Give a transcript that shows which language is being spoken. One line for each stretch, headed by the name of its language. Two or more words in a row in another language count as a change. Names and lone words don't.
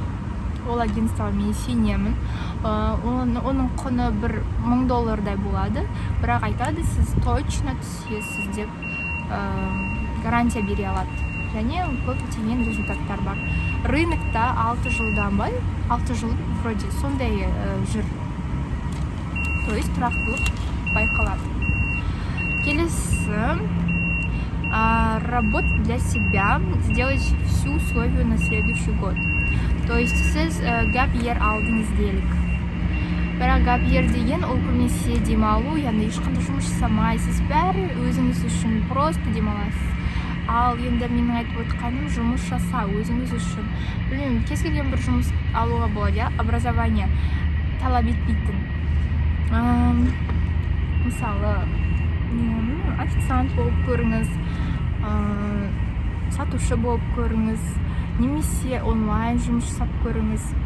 Kazakh: Ол агентство мен сенемін. Оның құны $1000 болады, бірақ айтады, сіз точно түсесіз деп гарантия бере алады. Және көптеген результаттар бар. Рынокта 6 жылдан ба, 6 жыл вроде сондай жүр.
Russian: То есть
Kazakh: тұрақтылық байқалады. Келесі,
Russian: работать для себя, сделать всю условия на следующий год. То есть
Kazakh: сіз
English: gap year
Kazakh: алдыңыз делік. Бірақ
English: gap year
Kazakh: деген ол көбінесе демалу, яғни ешқандай жұмыс жасамайсыз, бәрі өзіңіз үшін просто демаласыз. Ал енді менің айтып отқаным жұмыс жаса өзіңіз үшін. Білмеймін, кез келген бір жұмыс алуға болады, образование талап етпейтін. Мысалы, официант болып көріңіз, сатушы болып көріңіз, немесе онлайн жұмыс жасап көріңіз.